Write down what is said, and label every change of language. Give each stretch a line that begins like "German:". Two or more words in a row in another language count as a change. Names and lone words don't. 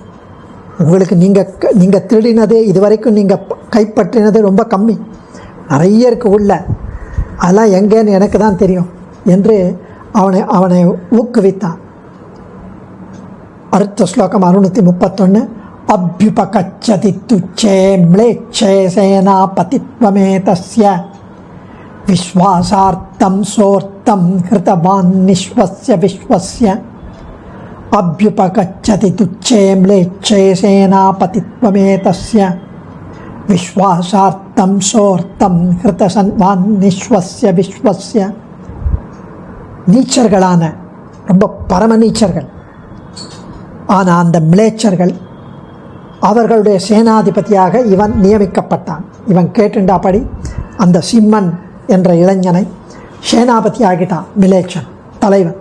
Tamil: உங்களுக்கு நீங்கள் திருடினது, இதுவரைக்கும் நீங்கள் கைப்பற்றினது ரொம்ப கம்மி, நிறைய இருக்குது உள்ள, அதெல்லாம் எங்கேன்னு எனக்கு தான் தெரியும் என்று அவனை ஊக்குவித்தான். அடுத்த ஸ்லோகம் 631.
Sanskrit: अभ्युपगच्छति तुच्छे म्लेच्छे सेनापतित्वमेतस्य विश्वासार्थं सोर्थं कृतवान् निश्वस्य विश्वस्य अभ्युपगच्छति तुच्छे म्लेच्छे सेनापतित्वमेतस्य विश्वासार्थं सोर्थं कृतवान् निश्वस्य विश्वस्य.
Tamil: நீச்சர்களான ரொம்ப பரம நீச்சர்கள் ஆனால் அந்த மிலேச்சர்கள் அவர்களுடைய சேனாதிபதியாக இவன் நியமிக்கப்பட்டான். இவன் கேட்டுண்டாப்படி அந்த சிம்மன் என்ற இளைஞனை சேனாபதி ஆகிட்டான், மிலேச்சன் தலைவன்.